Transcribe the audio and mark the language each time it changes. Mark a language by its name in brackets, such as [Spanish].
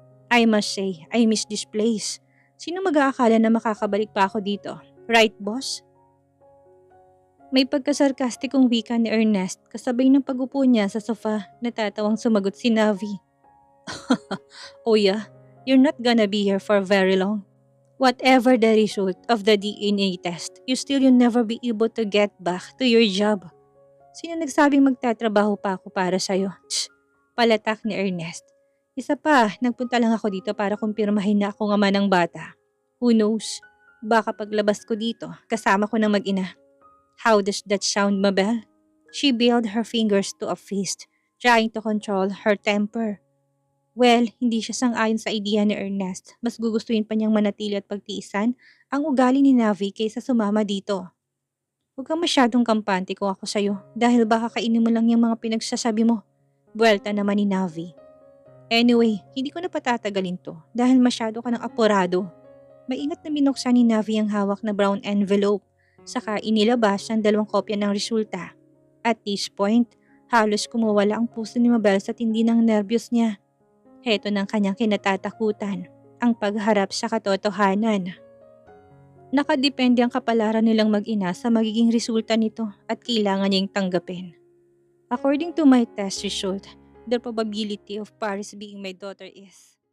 [English] I must say, I miss this place. [Filipino] Sino mag-aakala na makakabalik pa ako dito? [English] Right, boss? [Filipino] May pagkasarkastikong wika ni Ernest kasabay ng pag-upo niya sa sofa. Natatawang sumagot si Navi. [English] Oh yeah, you're not gonna be here for very long. Whatever the result of the DNA test, you'll never be able to get back to your job. [Filipino] Sino nagsabing magtatrabaho pa ako para sa'yo? Palatak ni Ernest. Isa pa, nagpunta lang ako dito para kumpirmahin na ako nga man ng bata. [English] Who knows? [Filipino] Baka paglabas ko dito, kasama ko ng mag-ina. [English] How does that sound, Mabel? She bailed her fingers to a fist, trying to control her temper. [Filipino] Well, hindi siya sang-ayon sa idea ni Ernest. Mas gugustuhin pa niyang manatili at pagtiisan ang ugali ni Navi kaysa sumama dito. Huwag kang masyadong kampante kung ako sa'yo dahil baka kainin mo lang yung mga pinagsasabi mo. Buwelta naman ni Navi. Anyway, hindi ko na patatagalin to dahil masyado ka ng apurado. Maingat na binuksan ni Navi ang hawak na brown envelope. Saka inilabas ang 2 kopya ng resulta. [English] At this point, [Filipino] halos kumawala ang puso ni Mabel sa tindi ng nervyos niya. Heto ng kanyang kinatatakutan, ang pagharap sa katotohanan. Nakadepende ang kapalaran nilang mag-ina sa magiging resulta nito at kailangan niyang tanggapin. [English] According to my test result, the probability of Paris being my daughter is